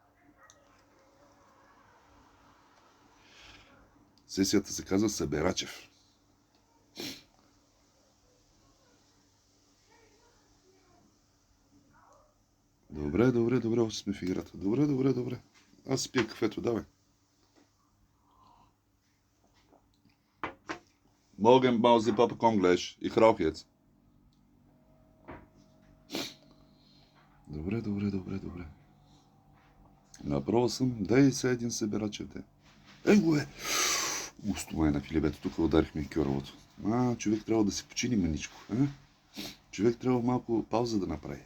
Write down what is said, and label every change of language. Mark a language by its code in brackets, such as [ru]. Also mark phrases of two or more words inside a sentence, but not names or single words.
[bg] Сесията се казва Събирачев. Добре, още сме в играта. Добре. Аз пия кафето, давай. Morgen Bausi Papa Konglish. [de] Ich rauche jetzt. [bg] Добре. Направо съм. Дай сега един Събирачев, де. Го е! Густо май на Филибето. Тук ударихме кьоровото. Човек трябва да си почини маничко. Човек трябва малко пауза да направи.